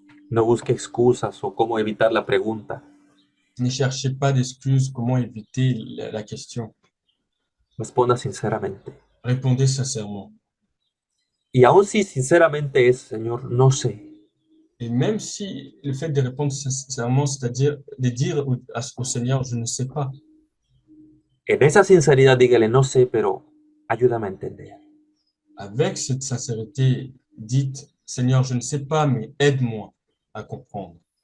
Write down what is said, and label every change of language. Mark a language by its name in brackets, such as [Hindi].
[Spanish] no busque excusas o cómo evitar la pregunta. [French] Ne cherchez pas d'excuses, comment éviter la question. [Spanish] Responda sinceramente. [French] Répondez sincèrement. [Spanish] Y aun si sinceramente es, Señor, no sé, [French] Et même si le fait de répondre sincèrement, c'est-à-dire de dire au Seigneur, je ne sais pas, [Spanish] en esa sinceridad dígale, no sé, pero ayúdame a entender. [French] avec cette sincérité, dites, Seigneur, je ne sais pas, mais aide-moi à comprendre.